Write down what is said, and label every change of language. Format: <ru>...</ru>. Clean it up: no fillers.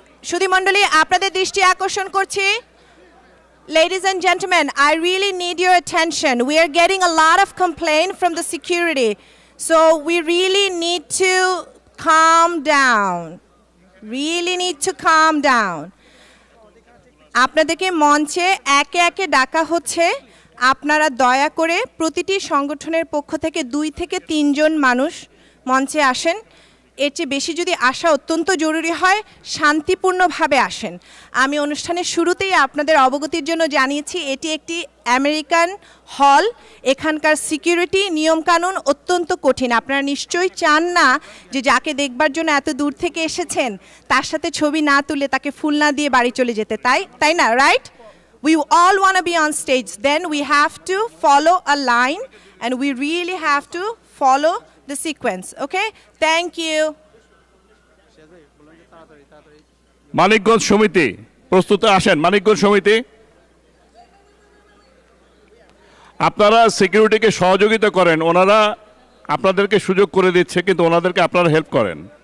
<bn>সুধীমণ্ডলী আপনাদের দৃষ্টি আকর্ষণ করছি।</bn> <en>Ladies and gentlemen, I really need your attention. We are getting a lot of complaint from the security. So we really need to calm down. Really need to calm down.</en> <bn>আপনাদেরকে মঞ্চে একে একে ডাকা হচ্ছে। আপনারা দয়া করে প্রতিটি সংগঠনের পক্ষ থেকে 2 থেকে 3 জন মানুষ মঞ্চে আসেন। এর চেয়ে বেশি যদি আসা অত্যন্ত জরুরি হয় শান্তিপূর্ণভাবে আসেন। আমি অনুষ্ঠানের শুরুতেই আপনাদের অবগতির জন্য জানিয়েছি এটি একটি আমেরিকান হল। এখানকার সিকিউরিটি নিয়মকানুন অত্যন্ত কঠিন। আপনারা নিশ্চয়ই চান না যে যাকে দেখবার জন্য এত দূর থেকে এসেছেন তার সাথে ছবি না তুলে তাকে ফুল না দিয়ে বাড়ি চলে যেতে, তাই না? Right?</bn> <en>We all want to be on stage. Then we have to follow a line and we really have to follow the sequence. Okay? Thank you.</en> <bn>Manikganj সমিতি প্রস্তুত আসেন। মানিকগঞ্জ সমিতি আপনারা সিকিউরিটিকে সহযোগিতা করেন, ওনারা আপনাদেরকে সুযোগ করে দিচ্ছে, কিন্তু ওনাদেরকে আপনারা হেল্প করেন।</bn>